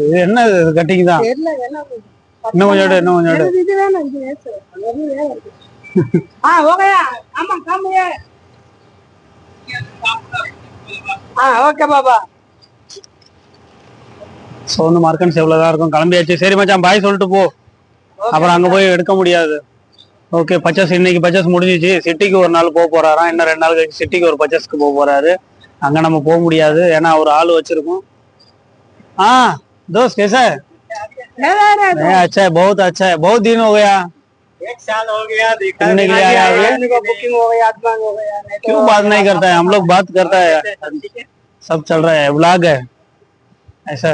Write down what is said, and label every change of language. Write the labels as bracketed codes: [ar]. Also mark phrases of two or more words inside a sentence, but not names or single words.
[ta] என்ன கட்டிங் தான், இன்னும் கொஞ்சம் இன்னும் கொஞ்சம் ஸோ வந்து மார்க்கெட்ஸ் எவ்வளோதான் இருக்கும். கிளம்பியாச்சு. சரி மச்சான், பாய் சொல்லிட்டு போ, அப்புறம் அங்கே போய் எடுக்க முடியாது. ஓகே, பர்ச்சேஸ் இன்னைக்கு பர்ச்சேஸ் முடிஞ்சிச்சு. சிட்டிக்கு ஒரு நாள் போக போறாராம். இன்னும் 2 நாள் கழிச்சு சிட்டிக்கு ஒரு பர்ச்சேஸ்க்கு போக போறாரு. அங்கே நம்ம போக முடியாது, ஏன்னா ஒரு ஆள் வச்சிருக்கோம். [hi] दोस्त कैसा है? अच्छा है, बहुत अच्छा है. बहुत दिन हो गया, 1 साल हो गया. घूमने के लिए आया है. बुकिंग हो गया, आत्मान हो गया. क्यों बात नहीं करता है? हम लोग बात करता है, सब चल रहा है, व्लॉग है ऐसा.